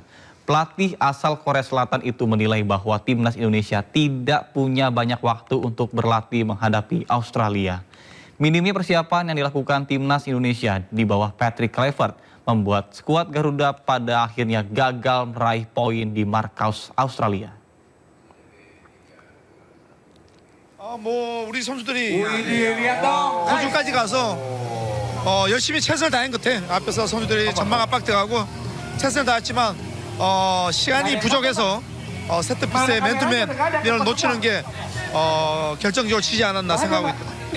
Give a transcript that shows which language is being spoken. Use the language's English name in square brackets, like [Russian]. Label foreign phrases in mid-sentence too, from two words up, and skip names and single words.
[Indonesian] Pelatih asal Korea Selatan itu menilai bahwa Timnas Indonesia tidak punya banyak waktu untuk berlatih menghadapi Australia. Minimnya persiapan yang dilakukan Timnas Indonesia di bawah Patrick Kluivert membuat skuad Garuda pada akhirnya gagal meraih poin di markas Australia. [Korean] 우리 선수들이 호주까지 가서 열심히 최선을 다한 것 같아. 앞에서 선수들이 전방 압박돼가고 최선을 다했지만 시간이 부족해서 세트피스의 맨투맨 이걸 놓치는 게 결정적으로 지지 않았나 생각하고 있다.